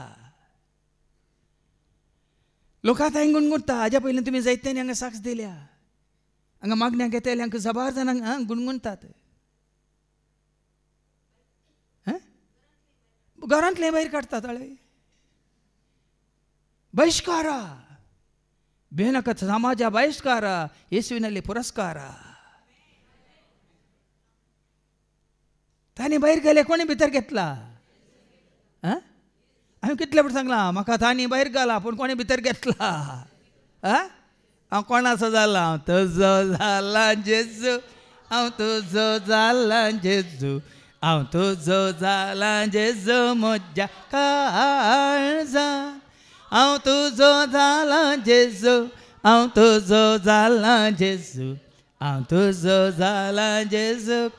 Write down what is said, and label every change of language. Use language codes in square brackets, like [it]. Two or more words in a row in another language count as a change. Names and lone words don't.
[kok] लोक आतां हांगा गुणगुणता. हाज्या पयलीं तुमी जायत्यांनी हांगा साक्ष दिल्या. हांगा मागण्यांक येतल्यांक जबार जाणांक गुणगुणतात. घरांतले भायर काडतात. [kn] बहिष्कार ಬೇನಕ ಸಮಾಜ ಬಹಿಷ್ಕಾರ ಯೇಸುವಿನಲ್ಲಿ ಪುರಸ್ಕಾರ. [kok] ताणी भायर गेले कोणी भितर घेतला. हांवें कितले फावटी सांगलां म्हाका ताणी भायर घाला पूण कोणी भितर घेतला. हांव कोणाचो जाला हांव तुजो जाला जेजू हांव तुजो जाला जेजू हांव तुजो जाला जेजू म्हज्या काळजांत हांव तुजो जाला जेजू हांव तुजो जाला जेजू हांव तुजो जाला जेजू.